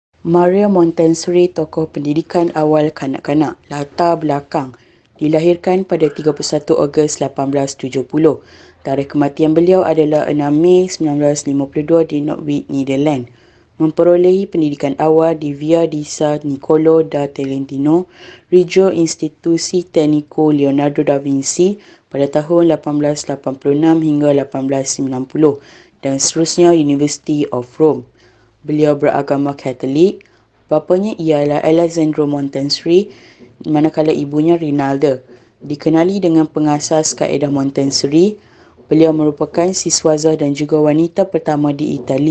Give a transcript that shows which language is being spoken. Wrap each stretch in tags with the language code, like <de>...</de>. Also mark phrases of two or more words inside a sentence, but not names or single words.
<ms>Maria Montessori, tokoh pendidikan awal kanak-kanak. Latar belakang. Dilahirkan pada 31 Ogos 1870. Tarikh kematian beliau adalah 6 Mei 1952 di Norwich, Netherlands. Memperolehi pendidikan awal di Via di San Niccolo da Tolentino, Regio Institusi Tecnico Leonardo da Vinci pada tahun 1886 hingga 1890 dan seterusnya University of Rome. Beliau beragama Katolik. Bapanya ialah Alessandro Montessori, manakala ibunya Rinalda. Dikenali dengan pengasas kaedah Montessori, beliau merupakan siswaza dan juga wanita pertama di Itali.</ms>